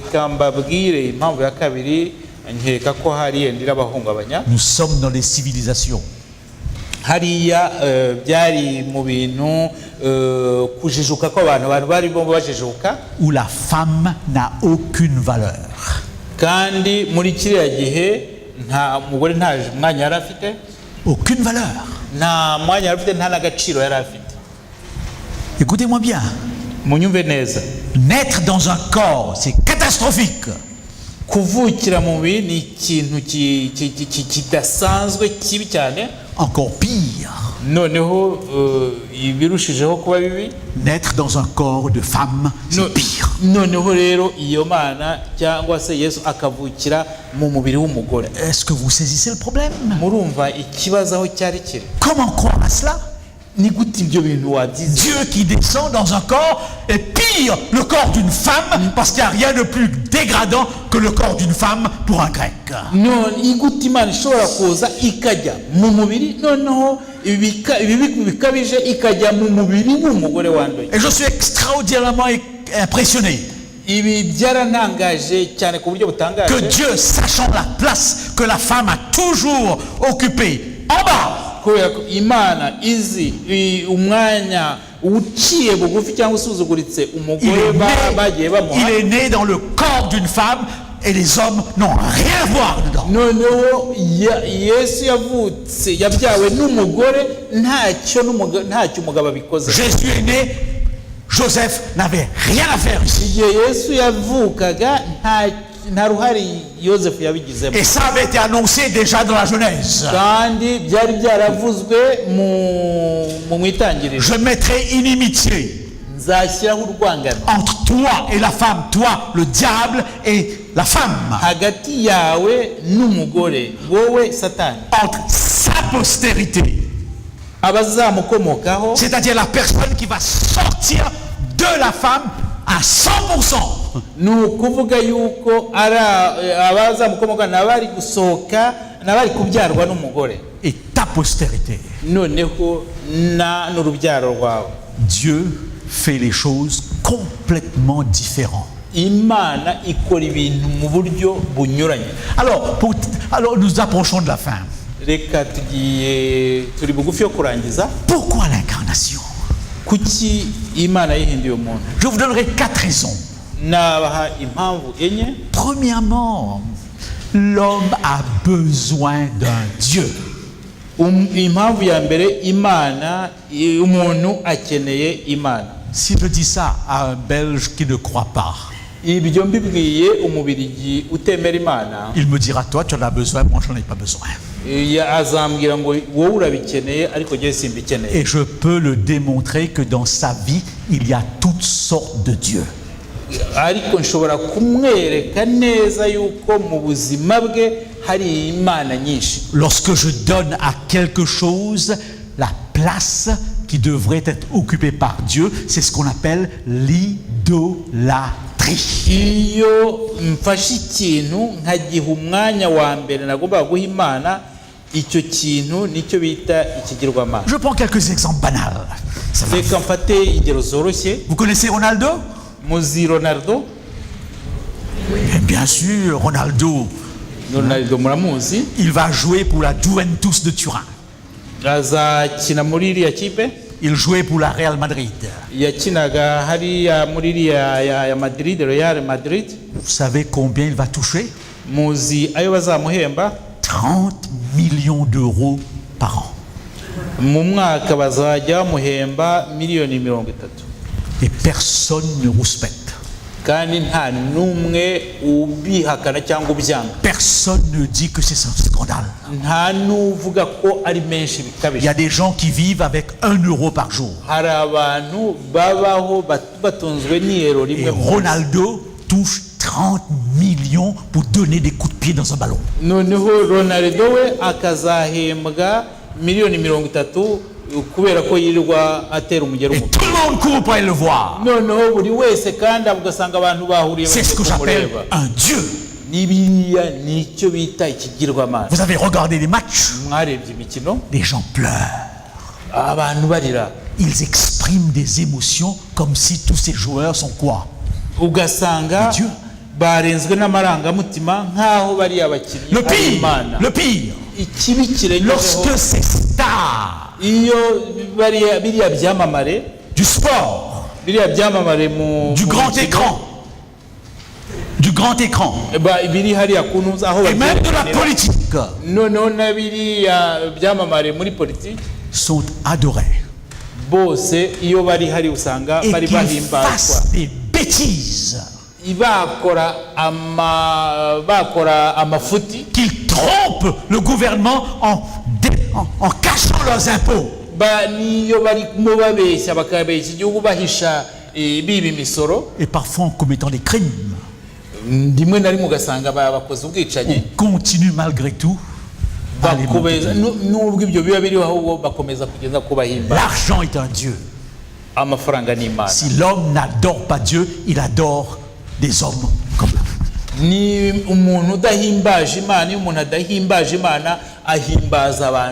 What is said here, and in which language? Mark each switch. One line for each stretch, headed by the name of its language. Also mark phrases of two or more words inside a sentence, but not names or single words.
French: Nous sommes dans les civilisations où la femme n'a aucune valeur. Aucune valeur.
Kinyarwanda: nta mwanya yari afite, nta n'agaciro yari afite.
French: Écoutez-moi bien.
Kinyarwanda: Munyumve neza,
French: Naître dans un corps, c'est catastrophique.
Kinyarwanda: kuvukira mu mubiri ni ikintu kidasanzwe kibi cyane.
French: Encore pire.
Kinyarwanda: Noneho ibirushijeho kuba bibi,
French: Naître dans un corps de femme, c'est pire.
Kinyarwanda: noneho rero iyo mana cyangwa se Yesu akavukira mu mubiri w'umugore.
French: Est-ce que vous saisissez le problème?
Kinyarwanda: Murumva ikibazo aho cyari kiri?
French: Comment croire à cela?
Kinyarwanda: Ni gute ibyo bintu wabyize?
French: Dieu qui descend dans un corps est pire le corps d'une femme, parce qu'il n'y a rien de plus dégradant que le corps d'une femme pour un grec.
Kinyarwanda: none igute Imana ishobora kuza ikajya mu mubiri, noneho ibi bikabije ikajya mu mubiri w'umugore wanduye.
French: Et je suis extraordinairement impressionné
Kinyarwanda: Ibi byarantangaje cyane ku buryo butangaje,
French: que Dieu, sachant la place que la femme a toujours occupée en bas,
Kinyarwanda: kubera ko Imana izi umwanya uciye bugufi cyangwa usuzuguritse umugore bagiye bamuha.
French: il est né dans le corps d'une femme et les hommes n'ont rien à voir dedans.
Kinyarwanda: Noneho Yesu yavutse yabyawe n'umugore, ntacyo umugabo abikoze.
French: Jésus est né, Joseph n'avait rien à faire ici.
Kinyarwanda: Igihe Yesu yavukaga nta ruhare Yosefu yabigizemo.
French: Et ça avait été annoncé déjà dans la Genèse.
Kinyarwanda: Kandi byari byaravuzwe mu itangiriro.
French: Je mettrai inimitié
Kinyarwanda: Nzashyiraho urwangano
French: entre toi et la femme, toi le diable et la femme,
Kinyarwanda: hagati yawe n'umugore, wowe Satani,
French: entre sa postérité,
Kinyarwanda: abazamukomokaho,
French: c'est-à-dire la personne qui va sortir de la femme à 100%.
Kinyarwanda: ni ukuvuga yuko abazamukomoka n'abari gusohoka n'abari kubyarwa n'umugore,
French: Et ta postérité.
Kinyarwanda: noneho n'urubyaro rwawe.
French: Dieu fait les choses complètement différentes.
Kinyarwanda: Imana ikora ibintu mu buryo bunyuranye.
French: Alors nous approchons de la fin.
Kinyarwanda: Reka turi bugufi yo kurangiza.
French: Pourquoi l'incarnation?
Kinyarwanda: Kuki Imana yihinduye umuntu?
French: Je vous donnerai 4 raisons.
Kinyarwanda: Nabaha impamvu enye.
French: Premièrement, l'homme a besoin d'un Dieu.
Kinyarwanda: Impamvu ya mbere, umuntu akeneye Imana.
French: Si je dis ça à un Belge qui ne croit pas,
Kinyarwanda: Ibyo mbibwiye umubirigi utemera Imana,
French: il me dira, toi tu en as besoin, moi je n'en ai pas besoin.
Kinyarwanda: azambwira ngo wowe urabikeneye ariko jye simbikeneye.
French: Et je peux le démontrer que dans sa vie, il y a toutes sortes de dieux.
Kinyarwanda: Ariko nshobora kumwereka neza yuko mu buzima bwe hari Imana nyinshi.
French: Lorsque je donne à quelque chose la place qui devrait être occupée par Dieu, c'est ce qu'on appelle l'idolâtrie.
Kinyarwanda: Iyo mfashe ikintu nkagiha umwanya wa mbere nagomba guha Imana, icyo kintu nicyo bita ikigirwamana.
French: Je prends quelques exemples banals.
Kinyarwanda: Reka mfate ingero zoroshye.
French: Vous connaissez Ronaldo?
Kinyarwanda: Muzi Ronaldo?
French: Bien sûr, Ronaldo,
Kinyarwanda: muramuzi.
French: il va jouer pour la Juventus de Turin.
Kinyarwanda: Azakina muri iriya kipe.
French: Il jouait pour la Real Madrid.
Kinyarwanda: Yakinaga hariya muri iriya ya Madrid, Real Madrid.
French: Vous savez combien il va toucher?
Kinyarwanda: Muzi ayo bazamuhemba?
French: 30 millions d'euros par an.
Kinyarwanda: Mu mwaka bazajya bamuhemba miliyoni 30.
French: Et personne ne respecte.
Kinyarwanda: Kandi nta numwe ubihakana cyangwa ubyanga.
French: Personne ne dit que c'est un scandale.
Kinyarwanda: Nta nuvuga ko ari menshi
French: Il y
Kinyarwanda: bikabije.
French: a des gens qui vivent avec 1 euro par jour.
Kinyarwanda: Hari abantu babaho batunzwe n'iyero
French: Et
Kinyarwanda: rimwe.
French: Ronaldo touche 30 millions pour donner des coups de pied dans un ballon.
Kinyarwanda: Noneho Ronaldo we akazahembwa miliyoni 30 kubera ko yirirwa atera umugero
French: Et
Kinyarwanda: mu.
French: tout le monde court pour aller le voir.
Kinyarwanda: Noneho buri wese kandi ugasanga abantu bahuriye
French: C'est ce que j'appelle un Dieu.
Kinyarwanda: Nibiya nicyo bita ikigirwamana.
French: Vous avez regardé les matchs,
Kinyarwanda: Mwarebye imikino,
French: les gens pleurent.
Kinyarwanda: abantu barira.
French: Ils expriment des émotions comme si tous ces joueurs sont quoi?
Kinyarwanda: Ugasanga
French: Dieu.
Kinyarwanda: barenzwe n'amarangamutima nk'aho bari abakinnyi.
French: Le pire,
Kinyarwanda: Ikibi kirengejeho,
French: lorsque ces stars
Kinyarwanda: iyo biriya byamamare,
French: du sport,
Kinyarwanda: biriya byamamare
French: du grand écran,
Kinyarwanda: biri hariya ku ntuza aho
French: et même de la politique,
Kinyarwanda: noneho na biriya byamamare muri politiki,
French: sont adorés.
Kinyarwanda: bose iyo bari hari usanga
French: Et
Kinyarwanda: bari
French: qu'ils
Kinyarwanda: bahimbazwa
French: fassent des bêtises,
Kinyarwanda: bakora amafuti,
French: qu'ils trompent le gouvernement en cachant leurs impôts.
Kinyarwanda: niyo bari babeshya bakabeshya igihugu bahisha biba imisoro,
French: Et parfois en commettant des crimes.
Kinyarwanda: rimwe na rimwe ugasanga bakoze ubwicanyi,
French: On continue malgré tout à les
Kinyarwanda: bakubeza
Spanish: mantener.
Kinyarwanda: nubwo ibyo biba biriho ahubwo bakomeza kugeza kubahimba.
French: L'argent est un Dieu.
Kinyarwanda: Amafaranga ni imana.
French: Si l'homme n'adore pas Dieu, il adore des hommes comme
Kinyarwanda: ni umuntu udahimbaje imana, iyo umuntu adahimbaje imana ahimbaza abantu